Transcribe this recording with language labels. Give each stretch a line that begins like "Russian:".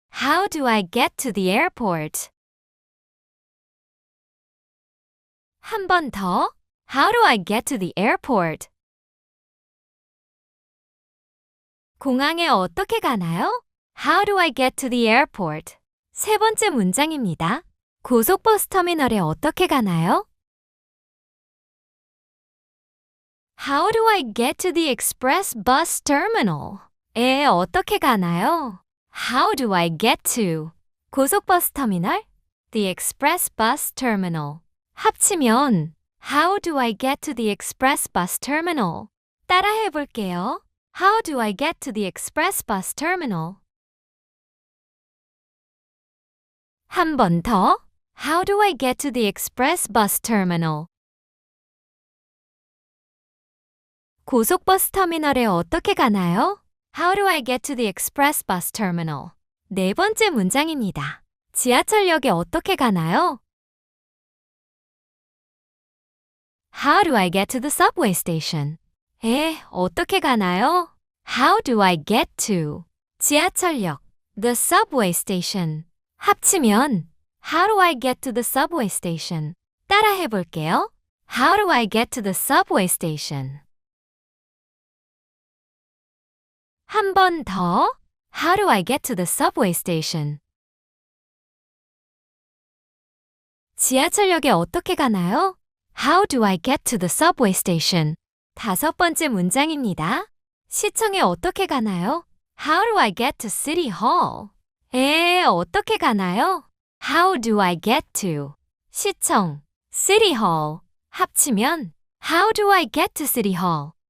English: How do I get to the airport?
Korean: 한 번 더.
English: How do I get to the airport?
Korean: 공항에 어떻게 가나요?
English: How do I get to the airport?
Korean: 세 번째 문장입니다. 고속버스 터미널에 어떻게 가나요?
English: How do I get to the express bus terminal?
Korean: 어떻게 가나요?
English: How do I get to?
Korean: 고속버스 터미널,
English: the express bus terminal.
Korean: 합치면
English: How do I get to the express bus terminal?
Korean: 따라 해볼게요.
English: How do I get to the express bus terminal?
Korean: 한 번 더.
English: How do I get to the express bus terminal?
Korean: 고속버스 터미널에 어떻게 가나요?
English: How do I get to the express bus terminal?
Korean: 네 번째 문장입니다. 지하철역에 어떻게 가나요?
English: How do I get to the subway station?
Korean: 어떻게 가나요?
English: How do I get to?
Korean: 지하철역,
English: the subway station.
Korean: 합치면
English: How do I get to the subway station?
Korean: 따라 해볼게요.
English: How do I get to the subway station?
Korean: 한 번 더.
English: How do I get to the subway station?
Korean: 지하철역에 어떻게 가나요?
English: How do I get to the subway station?
Korean: 다섯 번째 문장입니다. 시청에 어떻게 가나요?
English: How do I get to City Hall?
Korean: 어떻게 가나요?
English: How do I get to?
Korean: 시청,
English: City Hall.
Korean: 합치면
English: How do I get to City Hall?